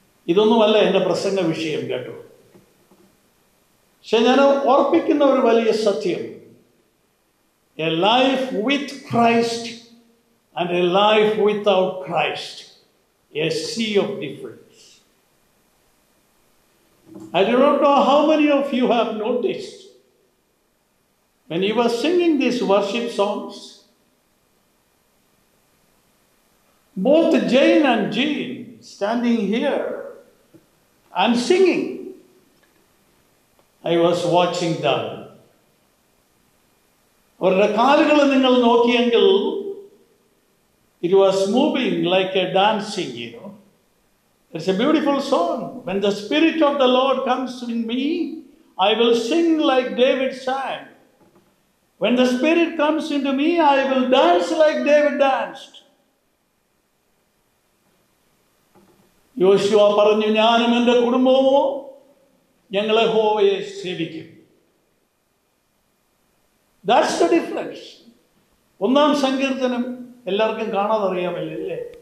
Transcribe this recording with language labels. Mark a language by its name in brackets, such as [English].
[Malayalam] ഇതൊന്നുമല്ല എൻ്റെ പ്രസംഗ വിഷയം കേട്ടോ. പക്ഷെ ഞാൻ ഓർപ്പിക്കുന്ന ഒരു വലിയ സത്യം, [English] a life with Christ and a life without Christ, a sea of difference. I do not know how many of you have noticed when you were singing these worship songs, both Jane and Jean standing here and singing, I was watching them. [Malayalam] അവരുടെ കാലുകൾ നിങ്ങൾ നോക്കിയെങ്കിൽ [English] it was moving like a dancing, you know. It's a beautiful song. When the Spirit of the Lord comes in me, I will sing like David sang. When the Spirit comes into me, I will dance like David danced. [Malayalam] യോശുവ പറഞ്ഞു, ഞാനും എൻ്റെ കുടുംബവും ഞങ്ങൾ യഹോവയെ സേവിക്കും. [English] That's the difference. [Malayalam] 1-ാം സങ്കീർത്തനം എല്ലാവർക്കും കാണാതറിയാമല്ലേ?